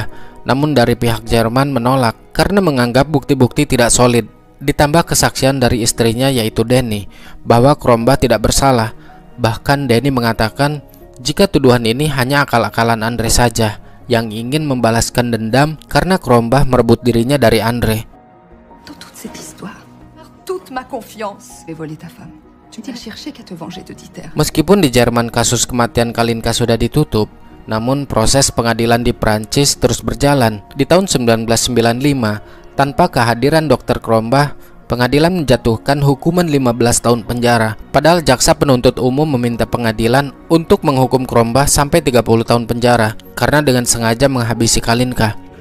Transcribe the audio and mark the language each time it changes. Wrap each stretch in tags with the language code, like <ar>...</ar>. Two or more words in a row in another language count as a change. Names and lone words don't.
<id>Namun dari pihak Jerman menolak karena menganggap bukti-bukti tidak solid. Ditambah kesaksian dari istrinya yaitu Denny bahwa Krombah tidak bersalah. Bahkan Denny mengatakan jika tuduhan ini hanya akal-akalan Andre saja yang ingin membalaskan dendam karena Krombah merebut dirinya dari Andre.</id> <fr>Dans toute cette histoire, toute ma confiance, j'ai volé ta femme. Tu n'as cherché qu'à te venger de Dieter.</fr> <id>Meskipun di Jerman kasus kematian Kalinka sudah ditutup, namun proses pengadilan di Prancis terus berjalan. Di tahun 1995, tanpa kehadiran Dr. Krombah, pengadilan menjatuhkan hukuman 15 tahun penjara. Padahal jaksa penuntut umum meminta pengadilan untuk menghukum Krombah sampai 30 tahun penjara karena dengan sengaja menghabisi Kalinka.</id>